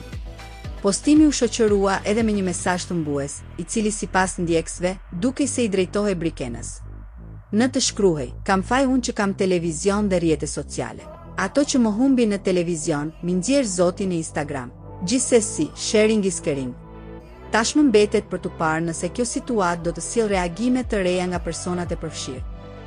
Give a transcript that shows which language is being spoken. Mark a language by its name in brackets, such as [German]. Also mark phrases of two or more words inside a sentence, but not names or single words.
[Albanian] Postimi u shoqërua edhe me një mesazh thëmbues, i cili sipas ndjekësve dukej se i drejtohej Brikenës. Në të shkruhej, kam faj unë që kam televizion dhe rrjete sociale. Ato që më humbi në televizion, mi nxjerr zoti në Instagram. Gjithsesi, [English] sharing is caring. [Albanian] Tashmë mbetet për t'u parë nëse kjo situatë do të sjellë reagime të reja nga personat e përfshirë.